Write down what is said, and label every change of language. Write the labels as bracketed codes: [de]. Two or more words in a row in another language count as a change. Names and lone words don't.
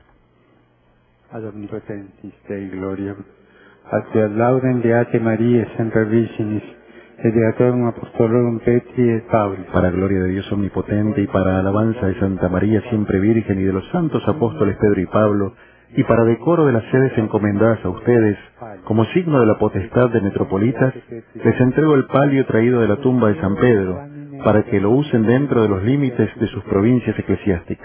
[la] Ad omnipotentis Dei gloriam, ad te laudem Beate Maria Santa Virginis, et Beatorum Apostolorum Petri et Pauli. [es] Para gloria de Dios omnipotente y para alabanza de Santa María siempre Virgen y de los santos apóstoles Pedro y Pablo, y para decoro de las sedes encomendadas a ustedes, como signo de la potestad de metropolitas, les entrego el palio traído de la tumba de San Pedro, para que lo usen dentro de los límites de sus provincias eclesiásticas.